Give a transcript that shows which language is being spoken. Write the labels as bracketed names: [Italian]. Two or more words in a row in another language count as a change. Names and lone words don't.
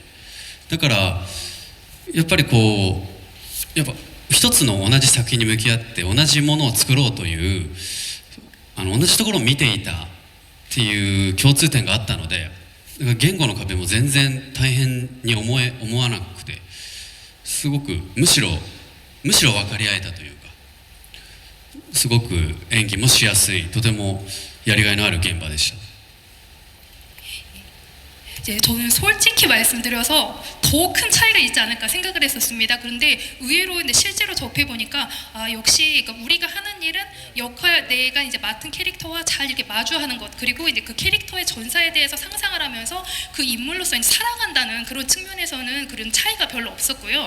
[Japanese] だからやっぱりこうやっぱ一つの同じ作品に向き合って同じものを作ろうという同じところを見ていたっていう共通点があったので、だから言語の壁も全然大変に思わなくて、すごくむしろ分かり合えたというか、すごく演技もしやすい、とてもやりがいのある現場でした。 [Korean] 이제 저는 솔직히 말씀드려서 더 큰 차이가 있지 않을까 생각을 했었습니다. 그런데 의외로 이제 실제로 접해 보니까 역시 그러니까 우리가 하는 일은 내가 이제 맡은 캐릭터와 잘 이렇게 마주하는 것, 그리고 이제 그 캐릭터의 전사에 대해서 상상을 하면서 그 인물로서 이제 살아간다는 그런 측면에서는 그런 차이가 별로 없었고요.